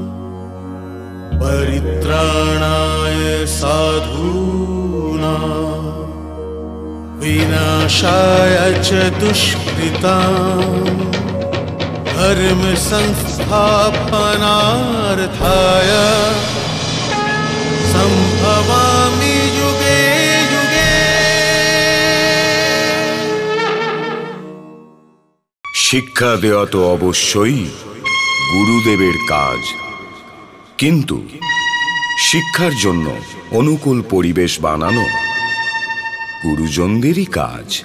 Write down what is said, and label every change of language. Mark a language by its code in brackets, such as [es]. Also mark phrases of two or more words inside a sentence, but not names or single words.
[sa] परित्राणाय साधूनां विनाशाय च दुष्कृताम् धर्म संस्थापनार्थाय संभवामि युगे युगे। [bn] শিক্ষা দেওয়া তো অবশ্যই গুরুদেবের কাজ, কিন্তু শিক্ষার জন্য অনুকূল পরিবেশ বানানো গুরুজনদেরই কাজ।